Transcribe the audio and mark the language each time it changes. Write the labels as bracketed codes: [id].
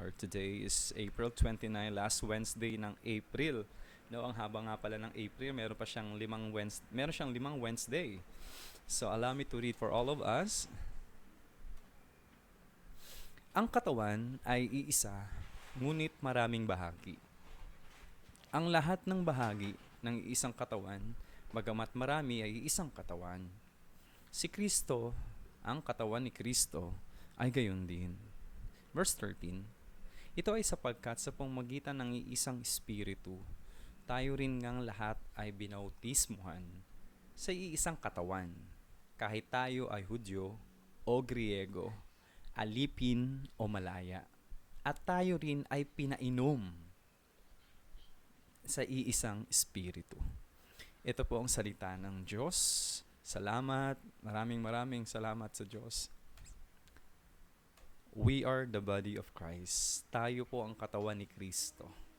[en] Today is April 29, last Wednesday ng April. [tl] No, ang haba nga pala ng April, meron siyang limang Wednesday. [en] So allow me to read for all of us. [tl] Ang katawan ay iisa, ngunit maraming bahagi. Ang lahat ng bahagi ng isang katawan, bagamat marami, ay isang katawan. Si Kristo, ang katawan ni Kristo, ay gayon din. Verse 13, ito ay sapagkat sa pamamagitan ng iisang Espiritu, tayo rin ngang lahat ay binautismuhan sa iisang katawan. Kahit tayo ay Hudyo o Griego, alipin o malaya, at tayo rin ay pinainom sa iisang Espiritu. Ito po ang salita ng Diyos. Salamat, maraming salamat sa Diyos. [en] We are the body of Christ. [tl] Tayo po ang katawan ni Kristo.